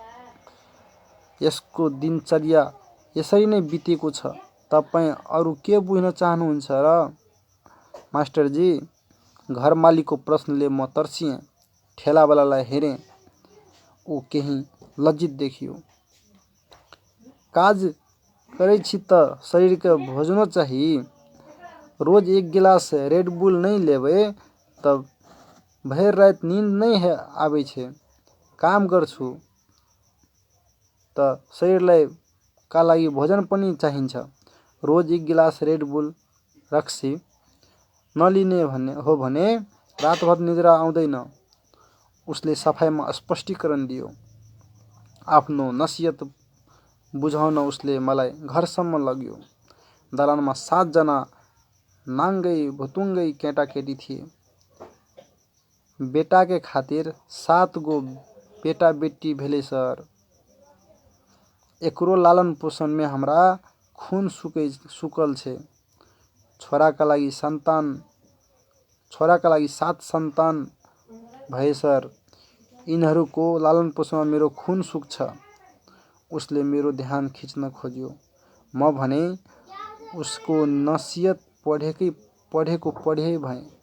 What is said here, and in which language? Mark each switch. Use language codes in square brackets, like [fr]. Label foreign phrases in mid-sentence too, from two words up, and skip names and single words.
[ne] यसको दिनचर्या यसरी नै बितेको छ। तपाईँ अरू के बुझ्न चाहनुहुन्छ र? मास्टरजी, घर मालिकको प्रश्नले म तर्सिएँ। ठेलावालालाई हेरेँ, ऊ केही लज्जित देखियो। [mai] काज करै छी त शरीरके भोजनो चाही। रोज एक गिलास रेड बुल नहीं लेबै त भरि रात नींद नहीं आबै छै। [ne] काम गर्छु त शरीरलाई का लागि भोजन पनि चाहिन्छ। रोज एक गिलास रेड बुल रक्सी नलिने हो भने रातभर निद्रा आउँदैन। उसले सफाइमा स्पष्टीकरण दियो। आफ्नो नसिहत बुझाउन उसले मलाई घरसम्म लग्यो। दलानमा 7 जना नाङ्गै भुतुङ्गै केटाकेटी थिए। [mai] बेटाके खातिर 7 गो बेटा बेटी भेले सर। एकरो लालन पोषणमे हमरा खून सुकल छे। [ne] छोराका लागि 7 सन्तान भए सर। यिनीहरूको लालन पोषणमा मेरो खून सुक्छ। उसले मेरो ध्यान खिच्न खोज्यो। म भने उसको नसिहत पढेको पढे भएँ।